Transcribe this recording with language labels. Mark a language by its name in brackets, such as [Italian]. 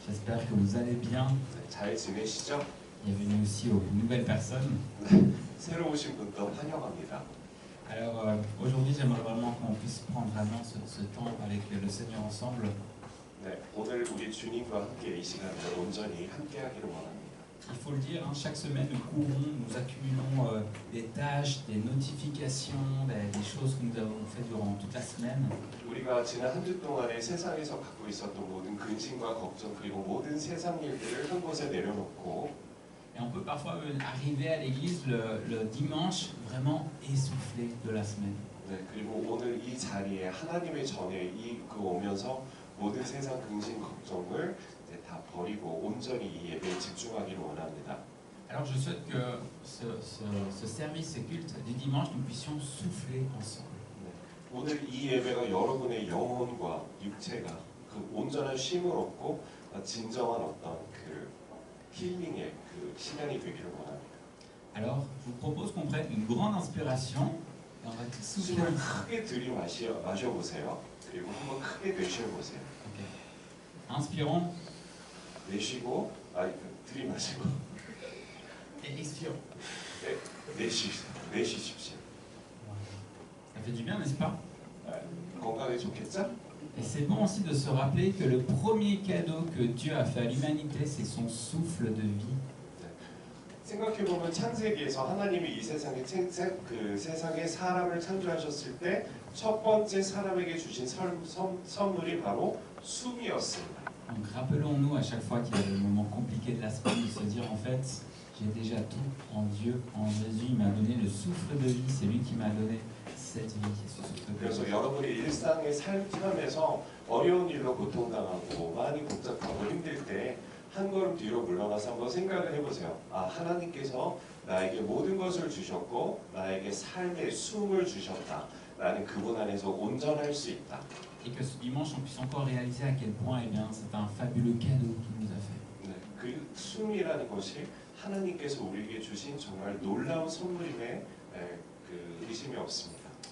[French] j'espère que vous allez bien. [Korean] 잘 지내시죠? [French] Bienvenue aussi aux nouvelles personnes. [Korean] 새로 오신 분도 환영합니다. [French] Alors aujourd'hui j'aimerais vraiment qu'on puisse prendre vraiment ce temps avec le Seigneur ensemble. [Korean] 네, 오늘 우리 주님과 함께 이 시간을 온전히 함께하기를 원합니다. [French] Il faut le dire, hein, chaque semaine nous courons, nous accumulons des tâches, des notifications, des choses que nous avons fait durant toute la semaine. [Korean] 우리가 지난 한 주 동안에 세상에서 갖고 있었던 모든 근심과 걱정 그리고 모든 세상 일들을 한 곳에 내려놓고 [French] Et on peut parfois arriver à l'église le dimanche vraiment essoufflé de la semaine. [Korean] 네, 그리고 오늘 이 자리에 하나님의 전에 오면서 모든 세상 근심 걱정을 이제 다 버리고 온전히 이 예배에 집중하기를 원합니다. [French] Alors je souhaite que ce service, ce culte du dimanche, nous puissions souffler ensemble. [Korean] 오늘 이 예배가 여러분의 영혼과 육체가 그 온전한 쉼을 얻고 진정한 어떤 그 힐링의 그 시간이 되기를 원합니다. [French] Alors je vous propose qu'on prenne une grande inspiration et on va tous souffler. [Korean] 숨을 크게 마셔보세요. 그리고 한번 크게 내쉬어보세요. [French] Ok. Inspirons [Korean] 내쉬고 들이마시고 [French] et expirons. [Korean] 내쉬십시오. [French] Ça fait du bien, n'est-ce pas? [Korean] 건강에 좋겠죠? [French] Et c'est bon aussi de se rappeler que le premier cadeau que Dieu a fait à l'humanité, c'est son souffle de vie. [Korean] 생각해보면 창세기에서 하나님이 이 세상에 그 세상에 사람을 창조하셨을 때 첫 번째 사람에게 주신 선물이 바로 숨이었습니다. [French] Donc rappelons-nous à chaque fois qu'il y a des moments compliqués de la semaine de se dire en fait, j'ai déjà tout en Dieu, en Jésus, il m'a donné le souffle de vie, c'est lui qui m'a donné cette vie, ce souffle de vie. [Korean] 그래서 여러분이 일상의 삶하면서 어려운 일로 고통당하고 많이 복잡하고 힘들 때 한 걸음 뒤로 물러나서 한번 생각을 해보세요. 아, 하나님께서 나에게 모든 것을 주셨고 나에게 삶의 숨을 주셨다. 나는 그분 안에서 온전할 수 있다. [French] Et que ce dimanche, on puisse encore réaliser à quel point eh bien, c'est un fabuleux cadeau qu'il nous a fait. [Korean] 네, 그 숨이라는 것이 하나님께서 우리에게 주신 정말 놀라운 선물임에 그 의심이 없습니다.